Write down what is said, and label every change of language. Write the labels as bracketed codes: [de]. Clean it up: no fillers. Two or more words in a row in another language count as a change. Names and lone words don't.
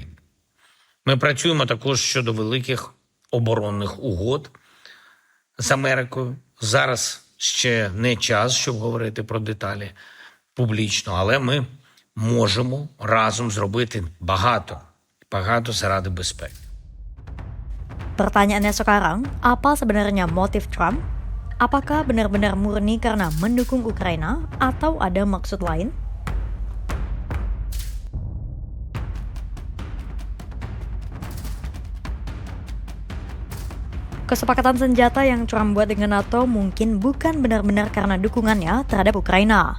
[uk] Ми працюємо також щодо великих оборонних угод з Америкою. Зараз ще не час, щоб говорити про деталі публічно, але ми можемо разом зробити багато заради безпеки. [id] Pertanyaannya sekarang, apa sebenarnya motif Trump? Apakah benar-benar murni karena mendukung Ukraina atau ada maksud lain? Kesepakatan senjata yang Trump buat dengan NATO mungkin bukan benar-benar karena dukungannya terhadap Ukraina.